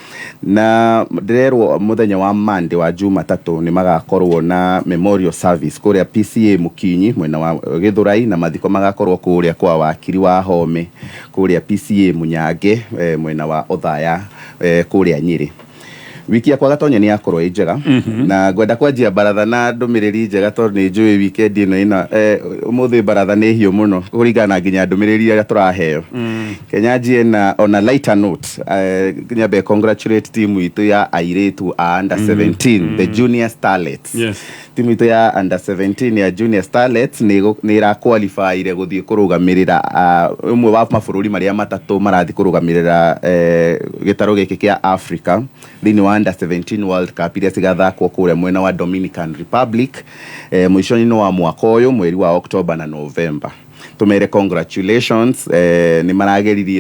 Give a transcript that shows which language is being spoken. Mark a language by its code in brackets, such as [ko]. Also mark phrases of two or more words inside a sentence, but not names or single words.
[ki] na ndĩrerwo mũthenya wa Monday wa Jumatatũ nĩ magakorwo na [en] memorial service [ki] kũrĩa PCA Mũkinyi mwena wa Gĩthũrai na mathiko magakorwo kũrĩa kwa wakiri wa Home kũrĩa PCA Mũnyange mwena wa Othaya kũrĩa Nyĩrĩ wiki yakwa Gatonye nĩ yakorwo njega na ngwenda kwanjia baratha na ndũmĩrĩri njega tondũ nĩ njũĩ weekend ĩno ũmũthĩ baratha nĩ hiũ mũno kũringana nginya ndũmĩrĩri iria tũraheo Kenya njie na [en] on a lighter note [ki] nyambe [en] congratulate team [ki] itũ ya airĩtu a [en] under 17 the junior starlets [ki] timu itũ ya under 17 ya junior starlets nĩ ĩraqualifyire gũthiĩ kũrũgamĩrĩra ũmwe wa mabũrũri marĩa matatũ marathi kũrũgamĩrĩra gĩtarũ gĩkĩ kĩa Africa thĩinĩ wa under 17 World Cup iria cigathakwo kũrĩa mwena wa Dominican Republic mũico-inĩ wa mwaka ũyũ mweri wa October na November tumere congratulations ni marageririe